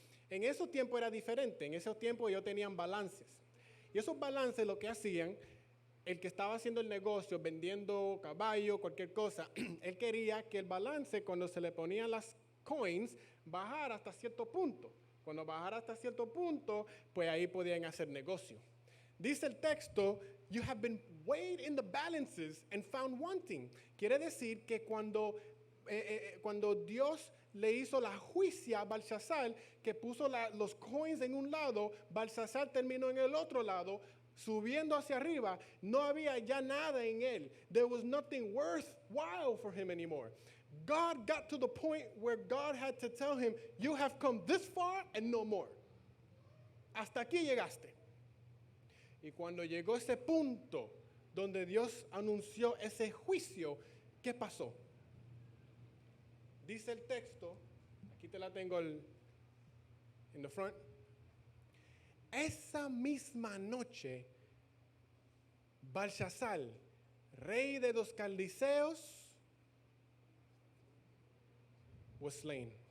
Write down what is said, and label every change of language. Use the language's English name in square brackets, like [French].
[Spanish] En esos tiempos era diferente. En esos tiempos ellos tenían balances. Y esos balances lo que hacían, el que estaba haciendo el negocio, vendiendo caballo, cualquier cosa, él quería que el balance, cuando se le ponían las coins, bajara hasta cierto punto. Cuando bajara hasta cierto punto, pues ahí podían hacer negocio. Dice el texto, [English] you have been weighed in the balances and found wanting. [Spanish] Quiere decir que cuando Dios le hizo la juicia a Belshazzar, que puso los coins en un lado, Belshazzar terminó en el otro lado, subiendo hacia arriba, no había ya nada en él. [English] There was nothing worthwhile for him anymore. God got to the point where God had to tell him, you have come this far and no more. [Spanish] Hasta aquí llegaste. Y cuando llegó ese punto donde Dios anunció ese juicio, ¿qué pasó? Dice el texto, aquí te la tengo en [English] the front. [Spanish] Esa misma noche, Belshazzar, rey de los caldiceos, [English] was slain.